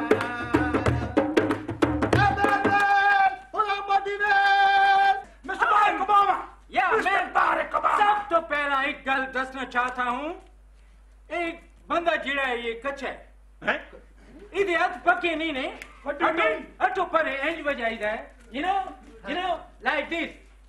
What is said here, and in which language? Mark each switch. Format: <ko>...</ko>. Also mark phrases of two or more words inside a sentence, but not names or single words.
<en>Mr. Barack Obama. Yeah, Mr. man. Barack Obama.</en> <pa>ਸਭ ਤੋ ਪਹਿਲਾ ਇੱਕ ਗੱਲ ਦੱਸਣਾ ਚਾਹੁੰਦਾ ਹਾਂ। ਇੱਕ ਬੰਦਾ ਜਿਹੜਾ ਹੈ ਇਹ ਕੱਚਾ ਹੈ। ਇੱਥੇ ਹੱਥ ਪੱਕੇ ਨਹੀਂ ਨੇ।</pa> <en>What do you mean?</en> <pa>ਅਟੋ ਪਰ ਇੰਜ ਬਜਾਈ ਹੈ।</pa> <en>You know, like this.</en>